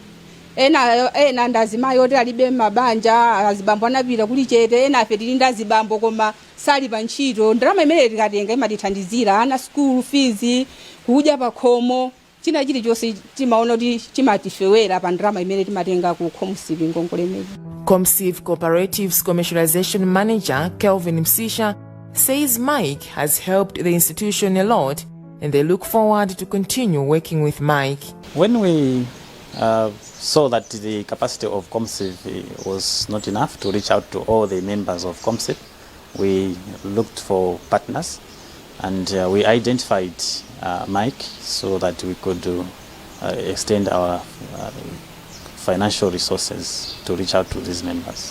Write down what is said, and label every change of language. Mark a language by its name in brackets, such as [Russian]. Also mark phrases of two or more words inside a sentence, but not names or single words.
[Nyanja] Ena ndazimayi oti alibe mabanja, azibambo anapita kuli chete, ena afe tili ndazibambo koma sali pa ntchito. Ndalama imene tikatenga imatithandizira ana [English] school fees, [Nyanja] kudya pakhomo, china chilichonse timaona kuti chimatifewera pa ndalama imene timatenga ku Comsif ngongole imene. [English] Comsif Cooperatives Commercialization Manager Kelvin Msisha says Maiic has helped the institution a lot, and they look forward to continue working with Maiic. When we saw that the capacity of Comsif was not enough to reach out to all the members of Comsif, we looked for partners, and we identified Maiic so that we could extend our financial resources to reach out to these members.